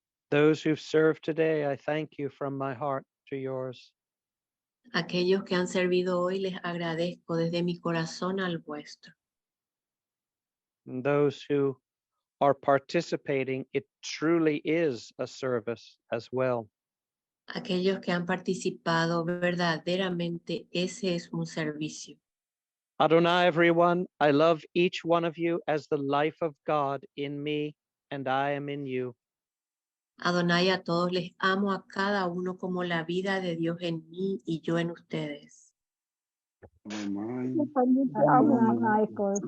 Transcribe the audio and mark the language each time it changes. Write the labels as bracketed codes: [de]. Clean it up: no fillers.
[en] Those who've served today, I thank you from my heart to yours. [es] Aquellos que han servido hoy les agradezco desde mi corazón al vuestro. [en] And those who are participating, it truly is a service as well. [es] Aquellos que han participado verdaderamente, ese es un servicio. [en] Adonai, everyone, I love each one of you as the life of God in me and I am in you. [es] Adonai, a todos les amo a cada uno como la vida de Dios en mí y yo en ustedes. Yo también te amo, Michael.